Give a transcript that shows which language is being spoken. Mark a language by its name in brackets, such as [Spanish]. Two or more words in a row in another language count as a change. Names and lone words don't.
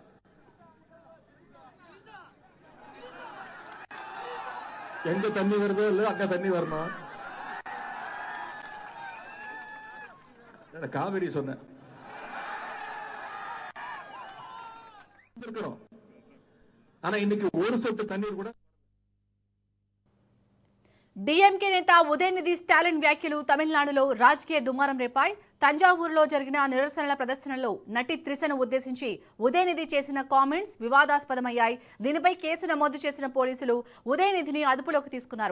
[Tamil] எங்க தண்ணி வருதோ இல்ல அங்க தண்ணி வரணும். காவிரி சொன்ன ஆனா இன்னைக்கு ஒரு சொட்டு தண்ணீர் கூட. [Telugu] డీఎంకే నేత ఉదయనిధి స్టాలిన్ వ్యాఖ్యలు తమిళనాడులో రాజకీయ దుమారం రేపాయి. తంజావూరులో జరిగిన నిరసనల ప్రదర్శనలో నటి త్రిషను ఉద్దేశించి ఉదయనిధి చేసిన కామెంట్స్ వివాదాస్పదమయ్యాయి. దీనిపై కేసు నమోదు చేసిన పోలీసులు ఉదయనిధిని అదుపులోకి తీసుకున్నారు.